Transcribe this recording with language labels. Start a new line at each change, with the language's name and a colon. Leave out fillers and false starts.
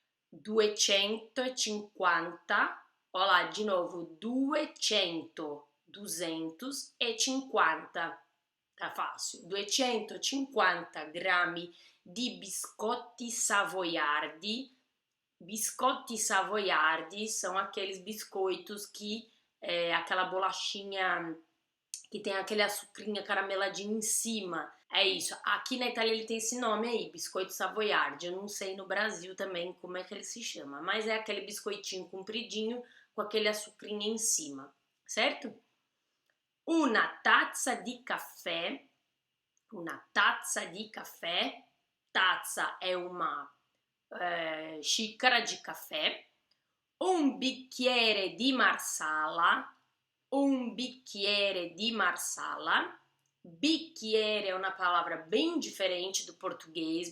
Portuguese: 250, olha lá, de novo, 250. Tá fácil.
Italian: 250 grammi di biscotti savoiardi.
Portuguese: Biscotti savoiardi são aqueles biscoitos que aquela bolachinha que tem aquele açucrinha carameladinho em cima. É isso. Aqui na Itália ele tem esse nome aí, biscoito savoiardi. Eu não sei no Brasil também como é que ele se chama, mas é aquele biscoitinho compridinho com aquele açucrinha em cima, certo?
Italian: Una tazza di caffè. Una tazza di caffè.
Portuguese: Tazza è una xícara de café.
Italian: Un bicchiere di marsala. Un bicchiere di marsala.
Portuguese: Bicchiere é uma palavra bem diferente do português.